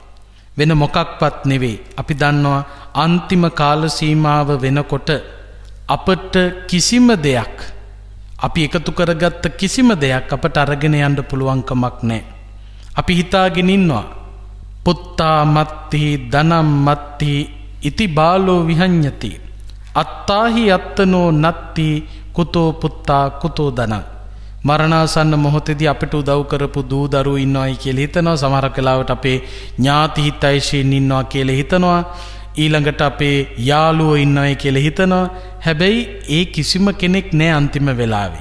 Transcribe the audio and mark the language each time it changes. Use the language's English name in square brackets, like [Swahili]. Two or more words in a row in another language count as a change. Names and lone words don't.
[Sinhala] වෙන මොකක්වත් නෙවෙයි. අපි දන්නවා අන්තිම කාල සීමාව වෙනකොට අපට කිසිම දෙයක්, අපි එකතු කරගත්ත කිසිම දෙයක් අපට අරගෙන යන්න පුළුවන්කමක් නැහැ. අපි හිතාගෙන ඉන්නවා [Pali] පුත්තා මත්ති ධනම් මත්ති ඉති බාලෝ විහඤ්ඤති අත්තාහි අත්තනෝ නත්ති කුතෝ පුත්තා කුතෝ ධනං. [Sinhala] මරණාසන්න මොහොතේදී අපිට උදව් කරපු දූ දරුවෝ ඉන්නවයි කියලා හිතනවා. සමහර වෙලාවට අපේ ඥාති හිතයිෂීන් ඉන්නවා කියලා හිතනවා. ඊළඟට අපේ යාළුවෝ ඉන්නවයි කියලා හිතනවා. හැබැයි ඒ කිසිම කෙනෙක් නැහැ අන්තිම වෙලාවේ.